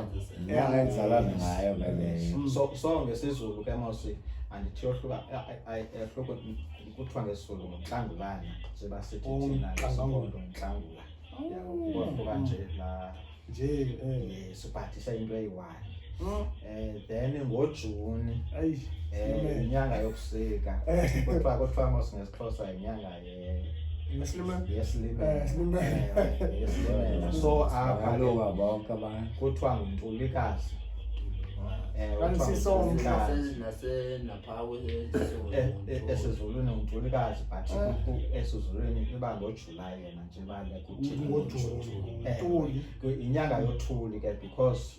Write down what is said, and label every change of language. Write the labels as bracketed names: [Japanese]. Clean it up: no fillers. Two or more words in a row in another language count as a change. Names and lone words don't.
[Xhosa] Inyanga endizalana ngayo beleyo. so ngesizulu ke mose andithi yohluka ehluko kuthiwa ngesizulu ngoNhlangulana njengoba sithi thina ngesibongo Nhlangula yabo nje la siphathisa into eyi-1 then ngoJuni inyanga yobusika kuthiwa mos ngesixhosa inyanga yeSilimela so apha bonke abantu. kuthiwa nguNtulikazi esizulwini nguNtulikazi but esizulwini iba ngoJulayi yena nje bale kuthi inyanga yoThuli ke because